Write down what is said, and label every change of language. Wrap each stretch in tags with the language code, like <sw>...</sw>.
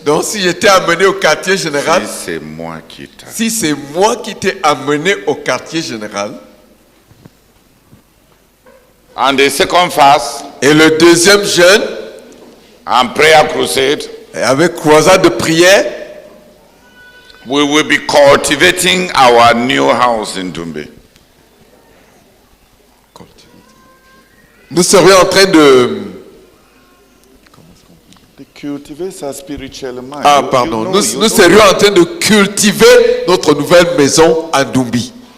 <fr>Donc si j'étais amené au quartier général, si c'est moi qui t'ai. si c'est moi qui t'ai amené au quartier général,</fr> <en>And the second fast</en> <fr>et le deuxième jeûne,</fr> <en>and prayer crusade,</en> <fr>et avec croisade de prière,</fr> <en>we will be cultivating our new house in Dumbe.</en> <fr>nous serions en train de... Cultiver ça spirituellement. Ah pardon, nous serions en train de cultiver notre nouvelle maison à Dumbi.</fr>